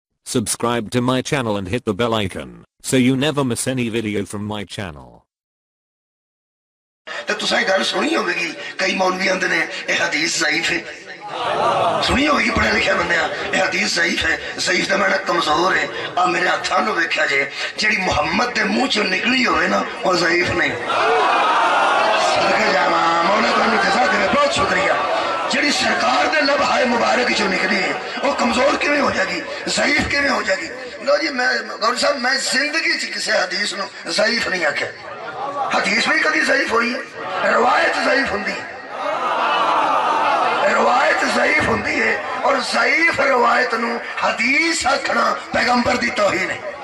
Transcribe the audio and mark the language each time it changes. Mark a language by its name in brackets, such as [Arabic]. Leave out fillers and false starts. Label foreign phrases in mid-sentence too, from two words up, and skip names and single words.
[English] Subscribe to my channel and hit the bell icon so you never miss any video from my channel. [Punjabi] تو تساں گل سنی ہوگی کئی مولوی آندے نے یہ حدیث ضعیف ہے سنی ہوگی پڑھے لکھے بندے یہ حدیث ضعیف ہے ضعیف دا معنی کمزور ہے آ میرے ہاتھاں نو ویکھیا جے جڑی محمد دے منہ چوں نکلی ہوئے نا وہ ضعیف نہیں صدقے جاواں مولا تانوں جزا دے بہت شکریہ جڑی سرکار دے لب ہائے مبارک چوں نکلی ہے وہ کمزور کیویں ہو جائے گی ضعیف کیویں ہو جائے گی لو جی میں گور صاحب میں زندگی چ کسی حدیث نو ضعیف نہیں آکھیا حدیث بھی کبھی ضعیف ہوئی ہے روایت ضعیف ہوندی ہے روایت ضعیف ہوندی ہے اور ضعیف روایت نو حدیث آکھنا پیغمبر دی توہین ہے